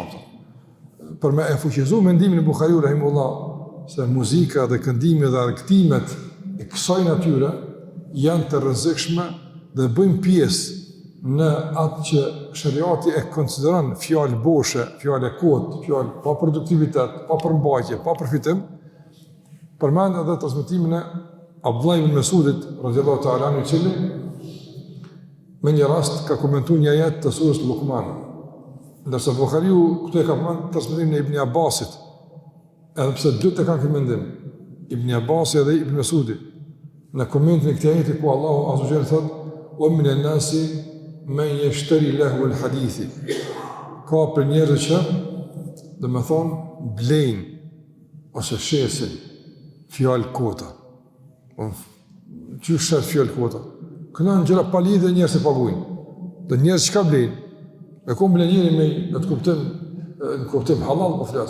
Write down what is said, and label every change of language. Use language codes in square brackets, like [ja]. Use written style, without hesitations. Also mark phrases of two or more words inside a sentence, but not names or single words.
[sq] Për me e fuqizuar mendimin e Buhariu rahimullah se muzika dhe këndimi dhe argëtimet e kësaj natyre janë të rrezikshme dhe bëjnë pjesë në atë që shariati e konsideron fjalë boshe, fjalë kotë, fjalë pa produktivitet, pa përmbajtje, pa përfitim, përmend edhe transmetimin e Abdullah ibn Mesudit [ar] رضي الله تعالى عنه, [sq] i cili me një rast ka komentuar një ajet të surës Luqman. Ndërsa Buhariu këtu e ka përmendur transmetimin e Ibn Abbasit, edhe pse dy të kanë këtë mendim, Ibn Abbasi dhe Ibn Mesudi, në komentin e këtij ajeti ku Allahu [ar] عز وجل [sq] thotë: [ar] "ومن الناس من يشتري لهو الحديث." [sq] Ka për njerëz që, blejnë ose shesin fjalë kota. Që shes fjalë kota? Kënon gjëra pa lidhje njerëz e paguajnë. Do njerëz çka blejnë? Me kom blenjeri me në të kuptim halal po flas.